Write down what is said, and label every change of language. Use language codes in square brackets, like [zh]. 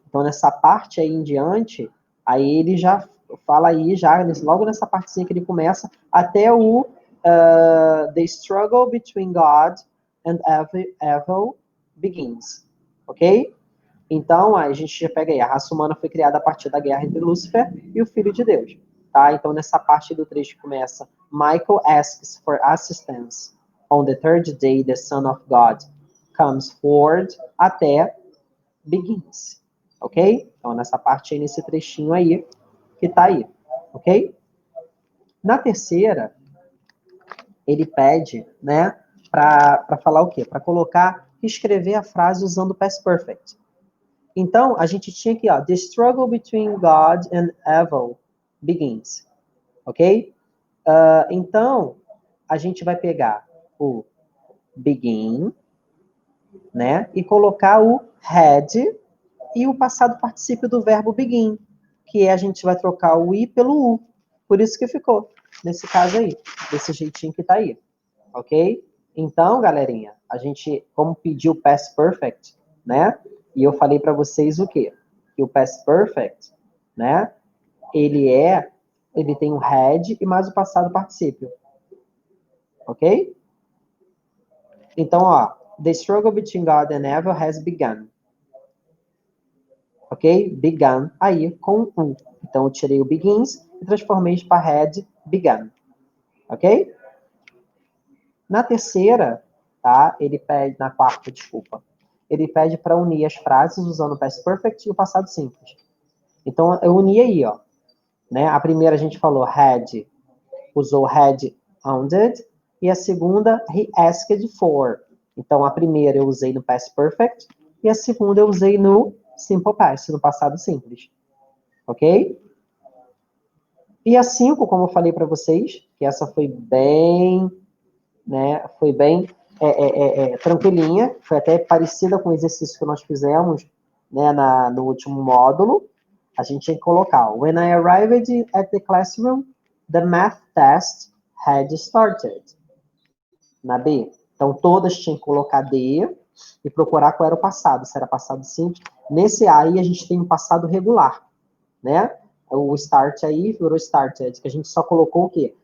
[pt] Então, nessa parte aí em diante, aí ele já fala aí, já logo nessa partezinha que ele começa, até o [en] The struggle between God and evil begins. [pt] Ok? Então, a gente já pega aí, a raça humana foi criada a partir da guerra entre Lúcifer e o Filho de Deus. Tá? Então, nessa parte do trecho que começa, [en] Michael asks for assistance. On the third day, the Son of God comes forward, até begins, ok? [pt] Então, nessa parte aí, nesse trechinho aí, que tá aí, ok? Na terceira, ele pede, né, para falar o quê? Para colocar, escrever a frase usando o past perfect. Então, a gente tinha aqui, ó, [en] the struggle between God and evil begins, ok? [pt] Então, a gente vai pegar o begin, né? E colocar o had e o passado particípio do verbo begin, que a gente vai trocar o i pelo u. Por isso que ficou, nesse caso aí, desse jeitinho que tá aí, ok? Então, galerinha, a gente, como pediu past perfect, né? E eu falei para vocês o quê? Que o past perfect, né? Ele tem o had e mais o passado particípio, ok? Então, ó, [en] the struggle between God and evil has begun. [pt] Ok? Began aí com U. Então, eu tirei o begins e transformei para [en] had begun. [pt] Ok? Na terceira, tá? Ele pede, na quarta, desculpa. Ele pede para unir as frases usando o past perfect e o passado simples. Então, eu uni aí, ó. Né? A primeira a gente falou had, usou had owned, e a segunda, [en] he asked for. [pt] Então, a primeira eu usei no past perfect e a segunda eu usei no simple past, no passado simples. Ok? E a 5, como eu falei para vocês, que essa foi bem, né, foi bem tranquilinha, foi até parecida com o exercício que nós fizemos, né, no último módulo. A gente tinha que colocar, [en] when I arrived at the classroom, the math test had started. [pt] Na B. Então, todas tinham que colocar D e procurar qual era o passado, se era passado simples. Nesse A aí, a gente tem um passado regular, né? O start aí virou started, que a gente só colocou o quê?